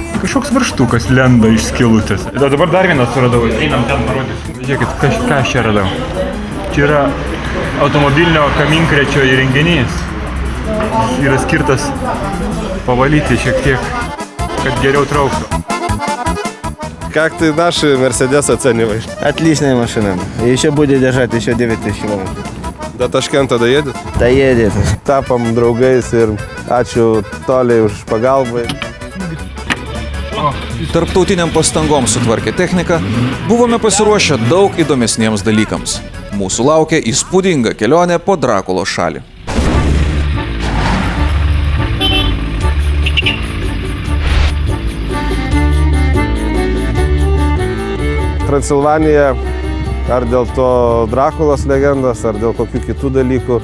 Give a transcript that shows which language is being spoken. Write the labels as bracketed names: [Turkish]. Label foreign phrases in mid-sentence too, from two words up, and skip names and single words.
[Lithuanian] Kažkoks varžtukas lenda iš skylutės. Dabar dar vieną suradau, einam ten parodysiu. Žiūrėkit, ką aš čia radau. Čia yra automobilinio kaminkrečio įrenginys. Jis yra skirtas pavalyti šiek tiek, kad geriau trauktų. [Russian] Как ты наши Мерседес оцениваешь? Отличная машина. Еще будет держать еще 9000 километров. До Ташкента доедет? Доедет. [Lithuanian] Tapom draugais ir ačiū Toliai už pagalbą. Tarptautiniam pastangom sutvarkę techniką, buvome pasiruošę daug įdomesniems dalykams. Mūsų laukia įspūdinga kelionė po Drakulos šalį. Transilvanija, ar dėl to Drakulos legendos, ar dėl kokių kitų dalykų,